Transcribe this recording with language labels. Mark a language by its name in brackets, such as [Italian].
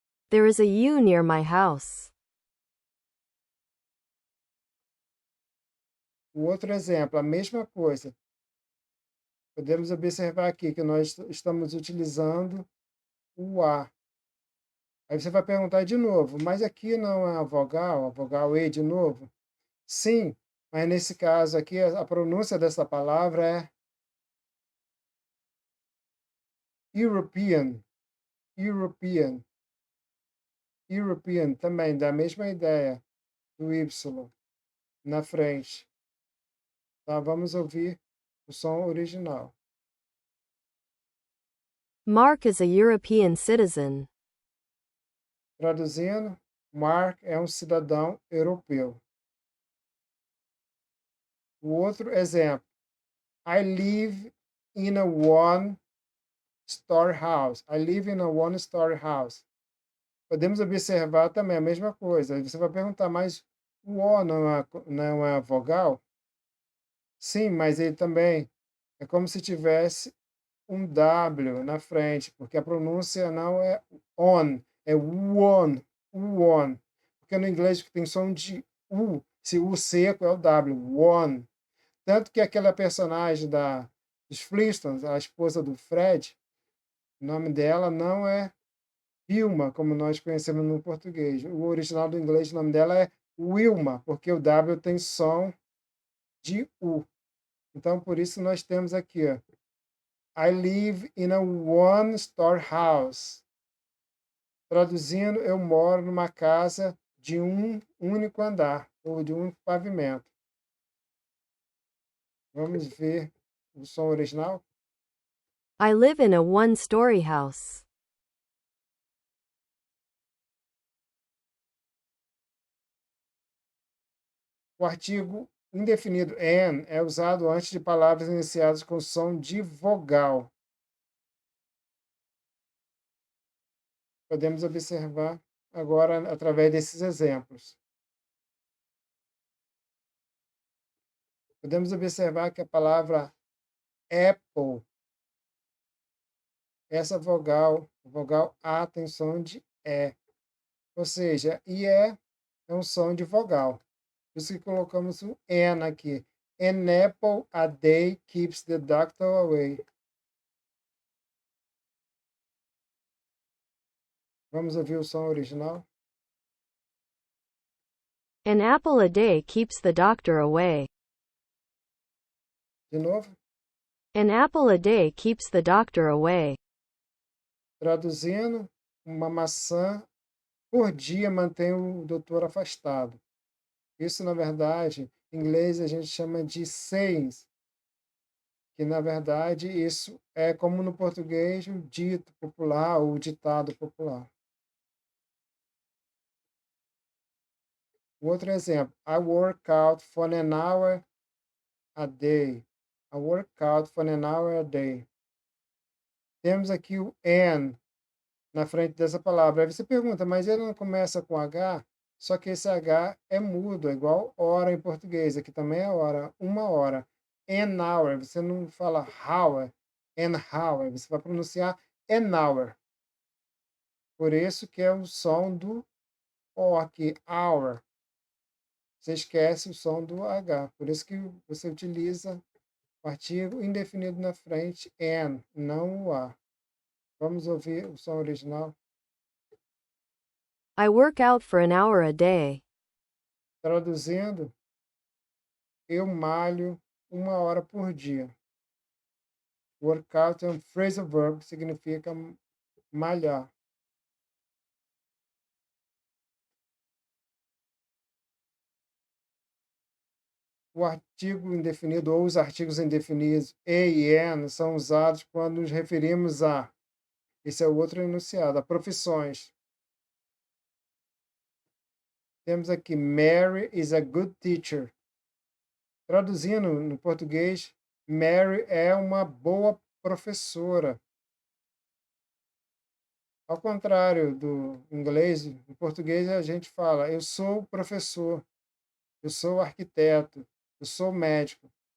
[English] There is a ewe near my house. [Portuguese] o outro exemplo, a mesma coisa. Podemos observar aqui que nós estamos utilizando o A. Aí você vai perguntar de novo, mas aqui não é a vogal E de novo? Sim, mas nesse caso aqui a pronúncia dessa palavra é European. European. European também, da mesma ideia do Y na frente. Tá? Vamos ouvir o som original. [English] Mark is a European citizen. [Portuguese] Traduzindo, Mark é um cidadão europeu. O outro exemplo. [English] I live in a one-story house. I live in a one-story house. [Portuguese] Podemos observar também a mesma coisa. Você vai perguntar, mas o O não é vogal? Sim, mas ele também é como se tivesse um W na frente, porque a pronúncia não é on, é one, one. Porque no inglês tem som de U, se U seco é o W, one. Tanto que aquela personagem dos Flintstones, a esposa do Fred, o nome dela não é Vilma, como nós conhecemos no português. O original do inglês, o nome dela é Wilma, porque o W tem som de U. Então, por isso nós temos aqui, ó, [English] I live in a one-story house. [Portuguese] Traduzindo, eu moro numa casa de um único andar, ou de um pavimento. Vamos ver o som original? [English] I live in a one-story house. [Portuguese] O artigo indefinido an é usado antes de palavras iniciadas com som de vogal. Podemos observar agora através desses exemplos. Podemos observar que a palavra apple, essa vogal, a vogal A tem som de E. Ou seja, IE é um som de vogal. Por isso que colocamos o N aqui. [English] An apple a day keeps the doctor away. [Portuguese] Vamos ouvir o som original? [English] An apple a day keeps the doctor away. [Portuguese] De novo? [English] An apple a day keeps the doctor away. [Portuguese] Traduzindo, uma maçã por dia mantém o doutor afastado. Isso, na verdade, em inglês a gente chama de sayings, que na verdade isso é como no português o dito popular ou o ditado popular. Outro exemplo, [English] I work out for an hour a day. I work out for an hour a day. [Portuguese] Temos aqui o an na frente dessa palavra. Aí você pergunta, mas ele não começa com H? Só que esse H é mudo, é igual hora em português. Aqui também é hora, uma hora. An hour, você não fala hour, an hour, você vai pronunciar an hour. Por isso que é o som do O aqui, hour. Você esquece o som do H. Por isso que você utiliza o artigo indefinido na frente, an, não o A. Vamos ouvir o som original? [English] I work out for an hour a day. [Portuguese] Traduzindo, eu malho uma hora por dia. Workout é um phrasal verb que significa malhar. O artigo indefinido ou os artigos indefinidos e n são usados quando nos referimos a, esse é o outro enunciado, a profissões. Temos aqui, [English] Mary is a good teacher. [Portuguese] Traduzindo no português, Mary é uma boa professora. Ao contrário do inglês, em português a gente fala, eu sou professor, eu sou arquiteto, eu sou médico.